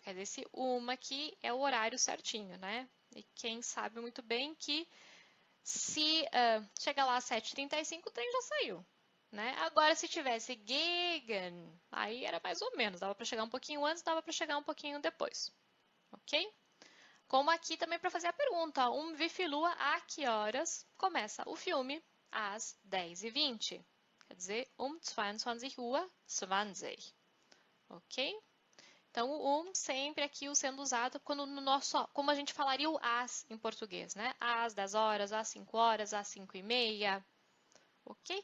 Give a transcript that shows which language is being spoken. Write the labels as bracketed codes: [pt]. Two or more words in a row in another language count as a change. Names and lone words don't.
[pt] Quer dizer, esse aqui é o horário certinho, né? E quem sabe muito bem que se chegar lá às 7h35, o trem já saiu. Né? Agora, se tivesse gegen, aí era mais ou menos. Dava para chegar um pouquinho antes, dava para chegar um pouquinho depois. Ok? Como aqui também para fazer a pergunta. [de] Wie viel Uhr, [pt] a que horas começa o filme? Às 10h20. Quer dizer, 22:20. Ok? Então, o sempre aqui sendo usado quando no nosso, como a gente falaria o às em português, né? Às 10 horas, às 5 horas, às 5h30. Ok?